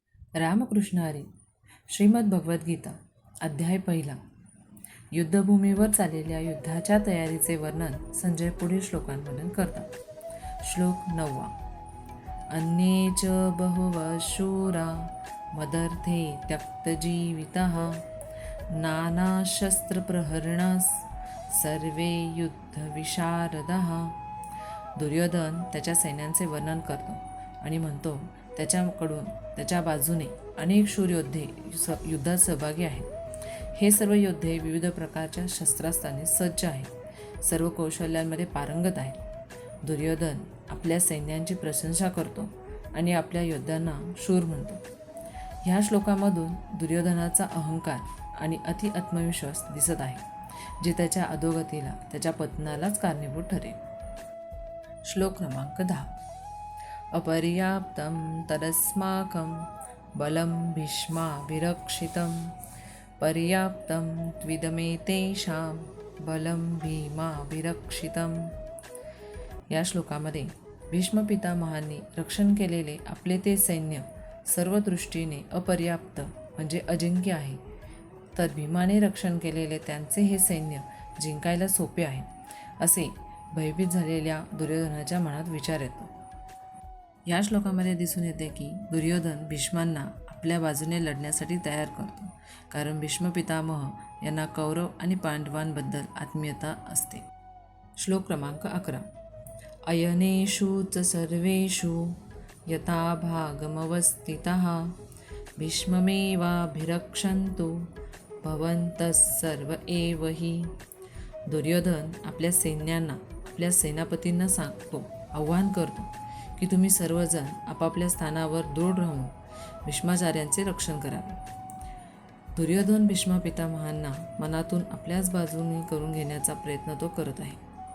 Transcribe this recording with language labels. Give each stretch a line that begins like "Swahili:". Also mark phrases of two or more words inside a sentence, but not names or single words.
Marathi: रामकृष्ण हरी. श्रीमद भगवद्गीता अध्याय 1. युद्धभूमीवर चाललेल्या युद्धाच्या तयारीचे वर्णन संजय पुढील श्लोकांमधून करतात. श्लोक 9.
Sanskrit: अन्ये च बहुवः शूरा मदर्थे त्यक्तजीवितः नानाशस्त्रप्रहरणास सर्वे युद्धविशारदः.
Marathi: दुर्योधन त्याच्या सैन्यांचे वर्णन करतो आणि म्हणतो, त्याच्याकडून त्याच्या बाजूने अनेक शूर योद्धे युद्धात सहभागी आहेत. हे सर्व योद्धे विविध प्रकारच्या शस्त्रास्त्रांनी सज्ज आहेत, सर्व कौशल्यांमध्ये पारंगत आहेत. दुर्योधन आपल्या सैन्यांची प्रशंसा करतो आणि आपल्या योद्ध्यांना शूर म्हणतो. ह्या श्लोकामधून दुर्योधनाचा अहंकार आणि अति आत्मविश्वास दिसत आहे, जे त्याच्या अधोगतीला, त्याच्या पतनालाच कारणीभूत ठरेल. श्लोक क्रमांक 10.
Sanskrit: अपर्याप्तं तदस्माकं बलं भीष्माभिरक्षितं पर्याप्तं त्विदमेतेषां बलं भीमाभिरक्षितं.
Marathi: या श्लोकामध्ये भीष्म पितामहांनी रक्षण केलेले आपले ते सैन्य सर्व दृष्टीने अपर्याप्त म्हणजे अजिंक्य आहे, तर भीमाने रक्षण केलेले त्यांचे हे सैन्य जिंकायला सोपे आहे, असे भयभीत झालेल्या दुर्योधनाच्या मनात विचार येतो. या श्लोकामध्ये दिसून येते की दुर्योधन भीष्मांना आपल्या बाजूने लढण्यासाठी तयार करतो, कारण भीष्म पितामह यांना कौरव आणि पांडवांबद्दल आत्मीयता असते. श्लोक क्रमांक 11.
Sanskrit: अयनेषु च सर्वेषु यथा भागमवस्थितः भीष्ममेवाभिरक्षन्तु भवन्तः सर्व एव हि.
Marathi: दुर्योधन आपल्या सैन्यांना, आपल्या सेनापतींना सांगतो, आव्हान करतो की तुम्ही सर्वजण आपापल्या स्थानावर दृढ राहून भीष्माचार्यांचे रक्षण करावे. दुर्योधन भीष्म पितामहांना मनातून आपल्याच बाजूने करून घेण्याचा प्रयत्न तो करत आहे.